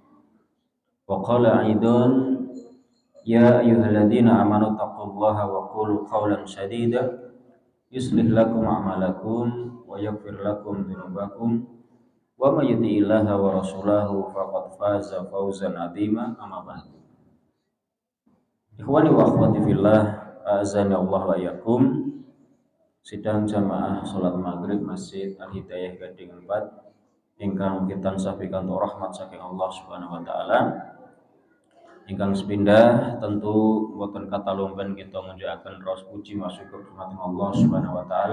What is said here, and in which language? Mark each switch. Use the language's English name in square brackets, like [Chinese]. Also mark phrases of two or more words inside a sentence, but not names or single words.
[Arabic] وقال أيضا يا أيها الذين آمنوا اتقوا الله وقولوا قولا سديدا يصلح لكم أعمالكم ويغفر لكم ذنوبكم ومن يطع الله ورسوله فقد فاز فوزا عظيما. أما بعد. إخواني وأخواتي في الله أعزني الله وإياكم. [Javanese] Sidang jamaah salat maghrib Masjid Al-Hidayah Gading 4 ingkang kita sampaikan rahmat saking Allah [Arabic] سبحانه وتعالى. [Javanese] Ingkang sepindah tentu boten kata lumpen kita ngunjukaken raos puji wa syukur dumateng Allah [Arabic] سبحانه وتعالى.